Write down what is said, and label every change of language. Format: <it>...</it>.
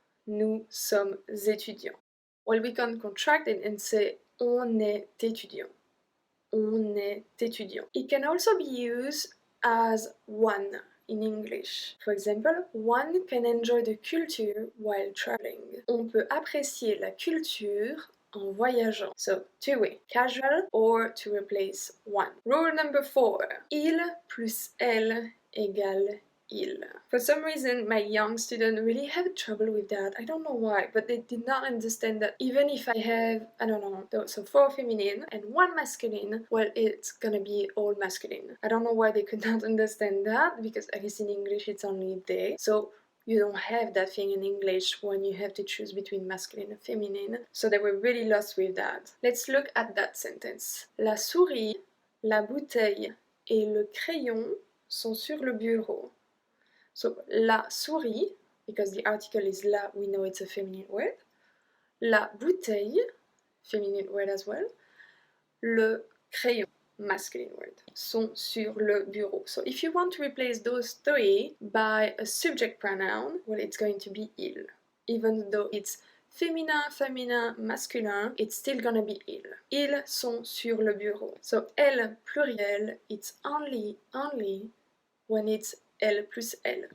<fr>Nous sommes étudiants.</fr> <en>Well, we can contract it and say</en> <fr>on est étudiant. On est étudiant.</fr> <en>It can also be used as one in English. For example, one can enjoy the culture while traveling.</en> <fr>On peut apprécier la culture en voyageant.</fr> <en>So, two-way, casual or to replace one. Rule number 4.</en> <fr>Il plus elle égale il.</fr> <en>For some reason, my young students really have trouble with that. I don't know why, but they did not understand that even if I have, I don't know, so 4 feminine and 1 masculine, well, it's gonna be all masculine. I don't know why they could not understand that, because at least in English it's only they. So you don't have that thing in English when you have to choose between masculine and feminine. So they were really lost with that. Let's look at that sentence.</en> <fr>La souris, la bouteille et le crayon sont sur le bureau.</fr> <en>So, la souris, because the article is la, we know it's a feminine word. La bouteille, feminine word as well.</en> <fr>Le crayon,</fr> <en>masculine word,</en> <fr>sont sur le bureau.</fr> <en>So if you want to replace those 3 by a subject pronoun, well, it's going to be il. Even though it's féminin, masculin, it's still gonna be il.</en> <fr>Ils sont sur le bureau.</fr> <en>So elle, pluriel, it's only when it's elle plus elle.</en>